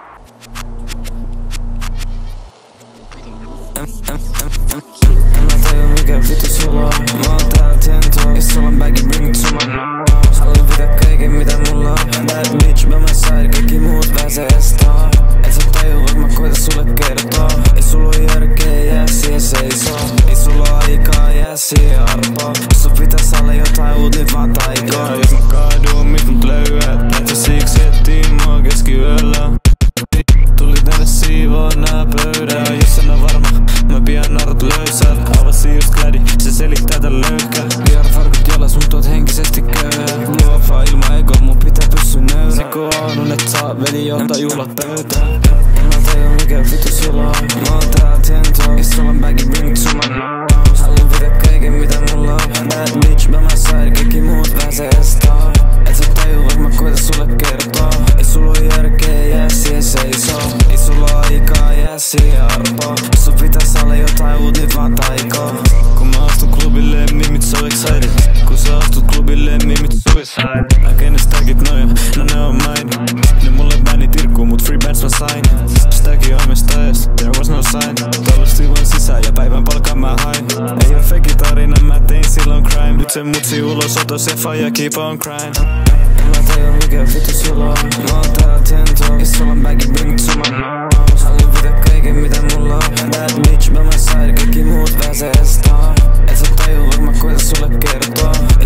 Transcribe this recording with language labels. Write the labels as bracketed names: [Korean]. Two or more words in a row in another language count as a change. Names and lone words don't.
[Finnish] En mä tajua mikä vittu sulla on. Mä oon täällä tientoa, jos sulla on baggy [English] bring it to my nose. [Finnish] Haluan pitää kaiken mitä mulla on. [English] Bad bitch by my side, [Finnish] kaikki muut pääsee estaan. Et sä tajua vaikka mä koitan sulle kertoa. Ei sulla oo järkeä, jää siihen seisoo. Ei sulla oo aikaa, jää siihen arpaa. Jos sun pitäis olla jotain uut, nyt vaan taikoo. Jos mä kaadun, mit mut löydät. Et sä siksi etsii mua keskiyöllä. Tuli tänne siivoo nää pöydää. Jos en oo varma, mä pian narut löysät. Avasi just klädi, se selittää tän löyhkä. VR-farkut jalas, mut oot henkisesti köyhä. Luova ilman ego, mun pitää pysyä nöyrä. Se kun on, et saa veli ottaa juhlat pöytään. En mä tajua mikä vittu sulla on. Mä oon täällä tientoa, jos sulla on baggy [English] bring it to my nose. [Finnish] Haluan pitää kaiken mitä mulla on. [English] Bad bitch by my side, [Finnish] kaikki muut pääsee estaan. Et sä tajua vaikka mä koitan sulle kertoa. Ei sulla oo järkeä, jää siihen seisoo. Ei sulla oo aikaa, jää siihen arpaa. Jos sun pitäis olla jotain uut, nyt vaan taikoo. Kun mä astun klubille, [English] mimit so excited. [Finnish] Kun sä astut klubille, mimit suicide. Näkee ne stackit noja, no ne on mine. Ne mulle bändi tirkkuu, mut [English] free bands [Finnish] mä sain. Stacki omistajasta, [English] there was no sign. [Finnish] Tallusti vaan sisään ja päivän palkan mä hain. Ei oo fake tarina, mä tein silloin crime. Nyt se mutsi ulosotos ja faija [English] keep on crying. [Finnish] En mä tajua mikä vittu sulla on. Mä oon täällä tientoa, jos sulla on baggy [English] bring it to my nose. [Finnish] Haluan pitää kaiken mitä mulla on. [English] Bad bitch by my side, [Finnish] kaikki muut pääsee estaan. Et sä tajua vaikka mä koitan sulle kertoa.